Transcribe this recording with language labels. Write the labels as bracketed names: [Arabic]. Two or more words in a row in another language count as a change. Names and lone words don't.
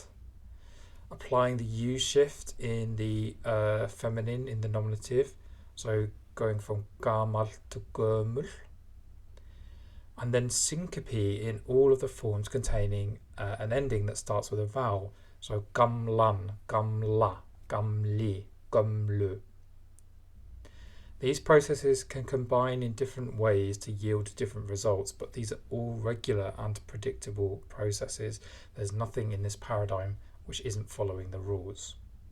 [English] Applying the U shift in the feminine in the nominative, so going from gamall to gömul. And then syncope in all of the forms containing an ending that starts with a vowel, so gamlan, gamla, gamli, gamlu. These processes can combine in different ways to yield different results, but these are all regular and predictable processes. There's nothing in this paradigm which isn't following the rules.